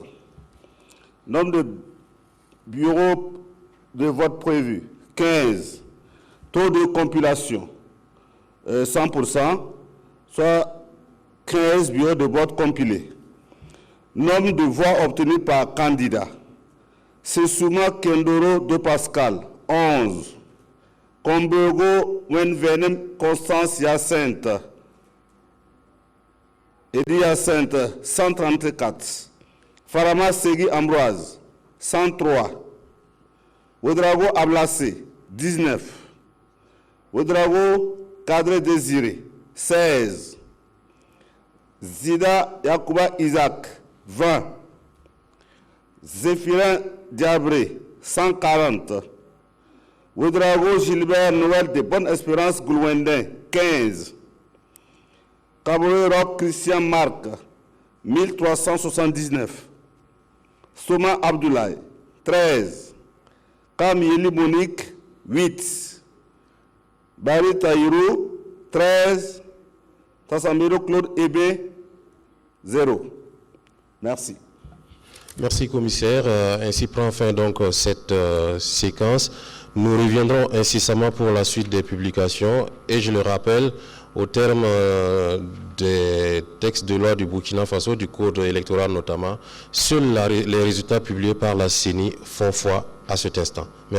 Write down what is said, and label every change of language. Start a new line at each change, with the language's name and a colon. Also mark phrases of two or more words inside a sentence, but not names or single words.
French: Nombre de bureaux de vote prévus 15. Taux de compilation 100%, soit 15 bureaux de vote compilés. Nombre de voix obtenues par candidat. Sessouma Kendoro de Pascal 11. Kombogo Wenvenem Constance Yacinthe Edi Yacinthe 134. Farama Segui Ambroise 103. Ouedraogo Ablase 19. Ouedraogo Kadre Désiré 16. Zida Yakouba Isaac 20. Zéphirin Diabré 140. Ouedraogo Gilbert Noël de Bonne Espérance Goulouendin 15. Kabore Rock Christian Marc 1379. Soma Abdoulaye 13. Kamyeli Monique 8. Bari Taïrou 13. Tassambedo Claude Aimé 0. Merci. Merci, commissaire. Ainsi prend fin donc cette séquence. Nous reviendrons incessamment pour la suite des publications et je le rappelle, au terme des textes de loi du Burkina Faso, du code électoral notamment, seuls les résultats publiés par la CENI font foi à cet instant.